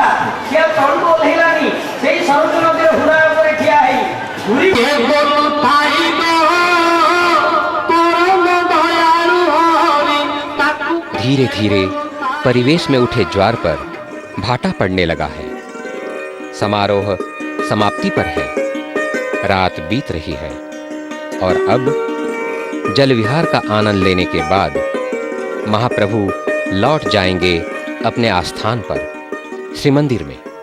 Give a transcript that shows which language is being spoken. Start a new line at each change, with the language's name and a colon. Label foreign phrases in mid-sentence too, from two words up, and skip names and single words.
Odia: ସିଏ ତଳକୁ ଓହ୍ଲେଇଲାନି, ସେଇ ସରଜୁ ନଦୀର ହୁଡ଼ା ଉପରେ ଠିଆ ହେଇ
Hindi: धीरे धीरे परिवेश में उठे ज्वार पर भाटा पड़ने लगा है। समारोह समाप्ति पर है। रात बीत रही है और अब जल विहार का आनंद लेने के बाद महाप्रभु लौट जाएंगे अपने आस्थान पर, श्रीमंदिर में।